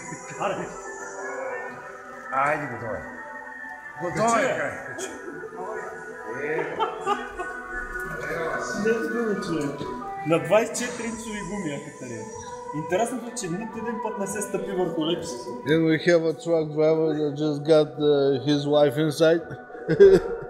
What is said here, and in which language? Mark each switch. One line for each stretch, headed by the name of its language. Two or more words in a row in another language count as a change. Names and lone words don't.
Bulgarian: Айде, готово е. Готово е, качи. На 24-инчови гуми, Катерина. Интересното е, че нито един път не се стъпи върху лепси.
English: And we have a truck driver that just got his wife inside.